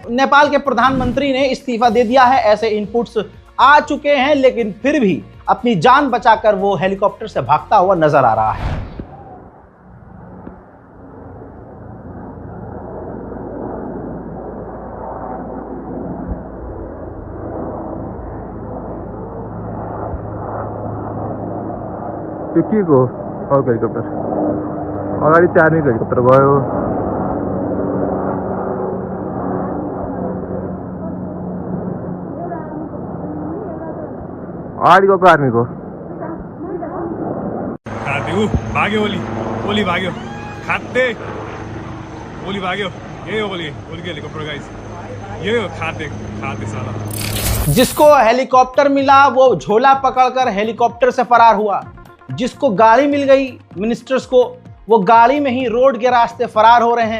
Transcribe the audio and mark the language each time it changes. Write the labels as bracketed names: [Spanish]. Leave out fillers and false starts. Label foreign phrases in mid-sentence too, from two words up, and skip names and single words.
[Hindi] नेपाल के प्रधानमंत्री ने इस्तीफा दे दिया है, ऐसे इनपुट्स आ चुके हैं, लेकिन फिर भी अपनी जान बचाकर वो हेलीकॉप्टर से भागता हुआ नजर आ रहा है। [Nepali] के को अर्को हेलिकप्टर अगाडि चाहिँ आर्मीको हेलिकप्टर गयो। अगाडि गएको आर्मीको भाग्यो ओली भाग्यो खाद्य ओली भाग्यो। यही हो ओली [Hindi] के हेलीकॉप्टर [Nepali] गाइस, यही हो खाद्य साला। [Hindi] जिसको हेलीकॉप्टर मिला वो झोला पकड़कर हेलीकॉप्टर से फरार हुआ, जिसको गाड़ी मिल गई मिनिस्टर्स को, वो गाड़ी में ही रोड के रास्ते फरार हो रहे हैं।